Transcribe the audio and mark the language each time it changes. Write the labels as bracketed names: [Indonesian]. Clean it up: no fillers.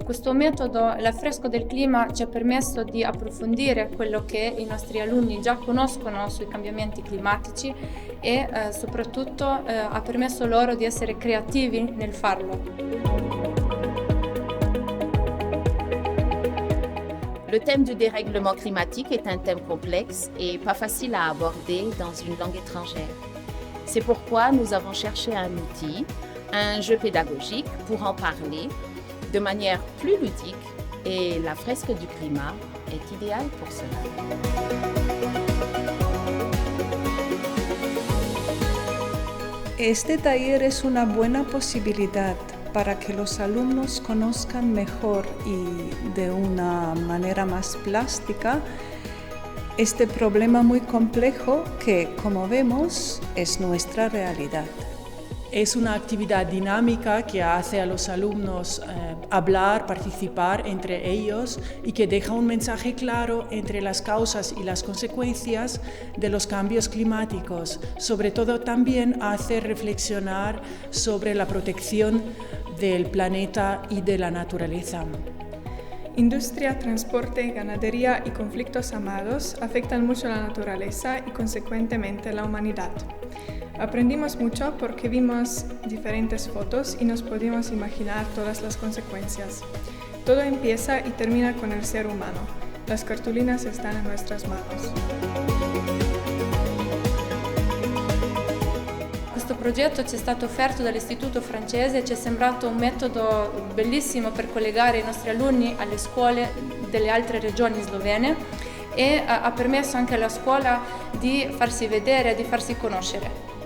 [Italian] Questo metodo, l'affresco del clima, ci ha permesso di approfondire quello che i nostri alunni già conoscono sui cambiamenti climatici e soprattutto ha permesso loro di essere creativi nel farlo. [French] Le thème du dérèglement climatique est un thème complexe et pas facile à aborder dans une langue étrangère. C'est pourquoi nous avons cherché un outil, un jeu pédagogique pour en parler de manière plus ludique et la fresque du climat est idéale pour cela. [Spanish] Este taller es una buena posibilidad para que los alumnos conozcan mejor y de una manera más plástica este problema muy complejo que, como vemos, es nuestra realidad. Es una actividad dinámica que hace a los alumnos hablar, participar entre ellos y que deja un mensaje claro entre las causas y las consecuencias de los cambios climáticos. Sobre todo también hace reflexionar sobre la protección del planeta y de la naturaleza. Industria, transporte, ganadería y conflictos armados afectan mucho la naturaleza y consecuentemente la humanidad. Aprendimos mucho porque vimos diferentes fotos y nos pudimos imaginar todas las consecuencias. Todo empieza y termina con el ser humano. Las cartulinas están en nuestras manos. [Italian] Questo progetto ci è stato offerto dall'Istituto francese e ci è sembrato un metodo bellissimo per collegare i nostri alunni alle scuole delle altre regioni slovene e ha permesso anche alla scuola di farsi vedere e di farsi conoscere.